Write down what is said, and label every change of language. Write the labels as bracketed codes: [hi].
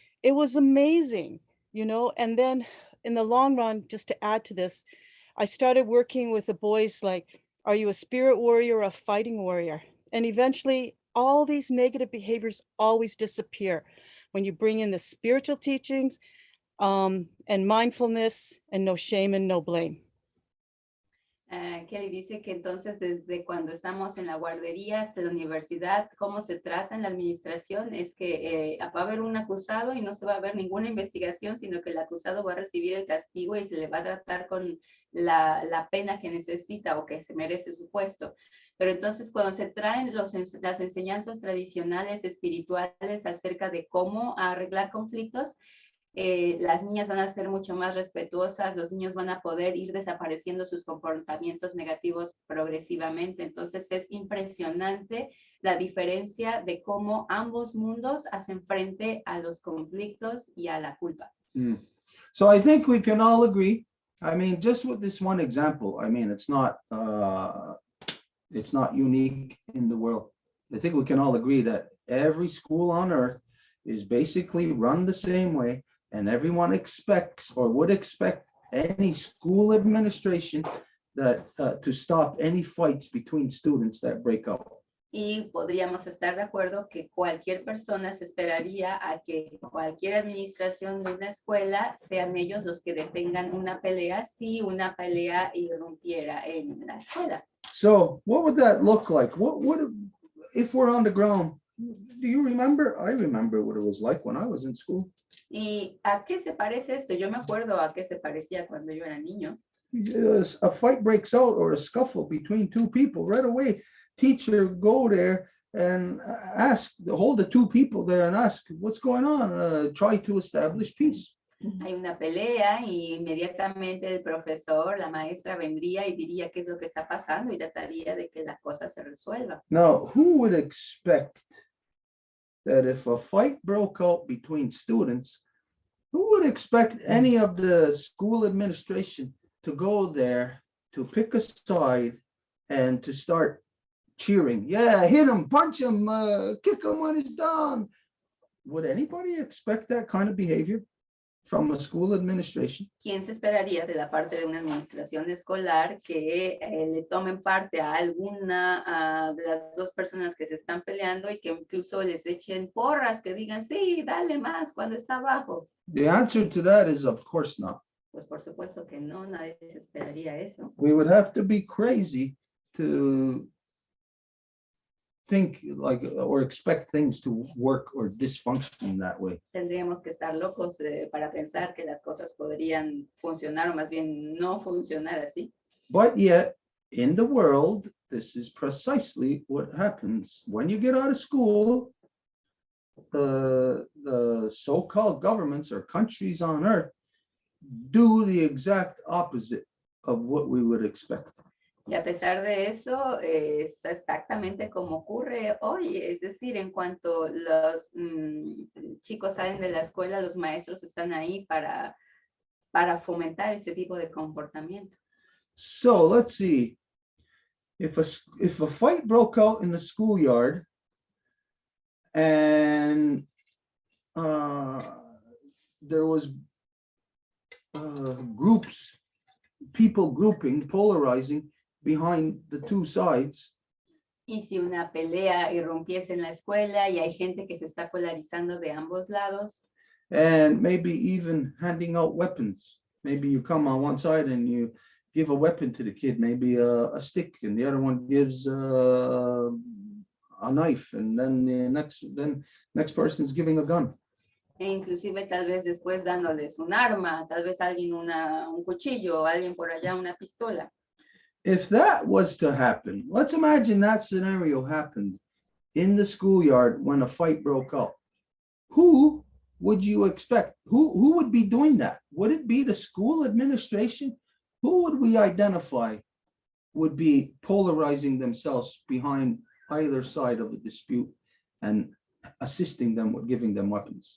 [en] It was amazing, you know. And then in the long run, just to add to this, I started working with the boys like, are you a spirit warrior or a fighting warrior? And eventually, all these negative behaviors always disappear when you bring in the spiritual teachings and mindfulness and no shame and no blame. [es] Kelly dice que entonces desde cuando estamos en la guardería hasta la universidad, cómo se trata en la administración es que va a haber un acusado y no se va a ver ninguna investigación, sino que el acusado va a recibir el castigo y se le va a tratar con la pena que necesita o que se merece su puesto. Pero entonces cuando se traen las enseñanzas tradicionales espirituales acerca de cómo arreglar conflictos, las niñas van a ser mucho más respetuosas, los niños van a poder ir desapareciendo sus comportamientos negativos progresivamente. Entonces es impresionante la diferencia de cómo ambos mundos hacen frente a los conflictos y a la culpa. [en] So I think we can all agree. I mean, just with this one example, I mean, it's not unique in the world. I think we can all agree that every school on earth is basically run the same way, and everyone expects or would expect any school administration that to stop any fights between students that break out. [es] Y podríamos estar de acuerdo que cualquier persona se esperaría a que cualquier administración de una escuela sean ellos los que detengan una pelea si una pelea irrumpiera en la escuela. [en] So what would that look like? What would, if we're on the ground, do you remember? I remember what it was like when I was in school. [es] ¿Y a qué se parece esto? Yo me acuerdo a qué se parecía cuando yo era niño. [en] A fight breaks out or a scuffle between two people, right away, teacher go there and ask, hold the two people there and ask, what's going on? Try to establish peace. [es] Hay una pelea y inmediatamente el profesor, la maestra vendría y diría qué es lo que está pasando y trataría de que la cosa se resuelva. [en] Now, who would expect that if a fight broke out between students, who would expect any of the school administration to go there to pick a side and to start cheering? Yeah, hit him, punch him, kick him when he's down. Would anybody expect that kind of behavior from a school administration? [es] ¿Quién se esperaría de la parte de una administración escolar que le tomen parte a alguna de las dos personas que se están peleando y que incluso les echen porras, que digan, sí, dale más cuando está abajo? [en] The answer to that is, of course not. [es] Pues por supuesto que no, nadie se esperaría eso. [en] We would have to be crazy to think like or expect things to work or dysfunction that way. [es] Tendríamos que estar locos para pensar que las cosas podrían funcionar o más bien no funcionar así. [en] But yet, in the world, this is precisely what happens. When you get out of school, the so-called governments or countries on earth do the exact opposite of what we would expect. [es] Y a pesar de eso, es exactamente como ocurre hoy. Es decir, en cuanto los chicos salen de la escuela, los maestros están ahí para fomentar ese tipo de comportamiento. [en] So let's see. If a fight broke out in the schoolyard and there was groups, people grouping, polarizing behind the two sides. [es] Y si una pelea irrumpiese en la escuela y hay gente que se está polarizando de ambos lados. [en] And maybe even handing out weapons. Maybe you come on one side and you give a weapon to the kid, maybe a stick, and the other one gives a knife, and then the next person's giving a gun. [es] E inclusive tal vez después dándoles un arma, tal vez alguien un cuchillo, alguien por allá una pistola. [en] If that was to happen, let's imagine that scenario happened in the schoolyard when a fight broke out. Who would you expect? Who would be doing that? Would it be the school administration? Who would we identify would be polarizing themselves behind either side of the dispute and assisting them with giving them weapons?